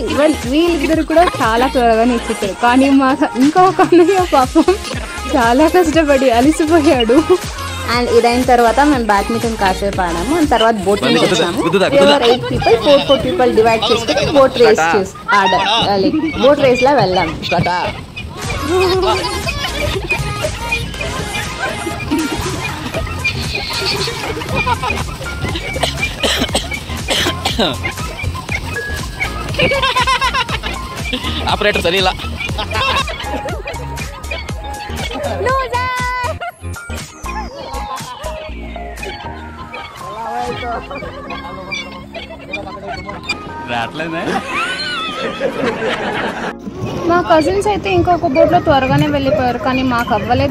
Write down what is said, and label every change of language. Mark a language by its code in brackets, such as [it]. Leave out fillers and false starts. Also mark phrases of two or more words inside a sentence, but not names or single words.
[te] ఈవెన్ వీళ్ళిద్దరు కూడా చాలా త్వరగా నేర్చుతారు. కానీ మా ఇంకొక అన్నయ్య పాపం చాలా కష్టపడి అలిసిపోయాడు. అండ్ ఇదైన తర్వాత మేము బ్యాడ్మింటన్ కాసేపు ఆడాము. అండ్ తర్వాత బోటింగ్ చేసాము. [en] 8 people 4 people [te] డివైడ్ చేసుకుని [en] boat race like boat race [te] లా వెళ్ళాము. [kn] ಆಪರೇಟರ್ ಸರಿ ಇಲ್ಲ. [te] మా కజిన్స్ అయితే ఇంకొక బోట్లో త్వరగానే వెళ్ళిపోయారు, కానీ మాకు అవ్వలేదు.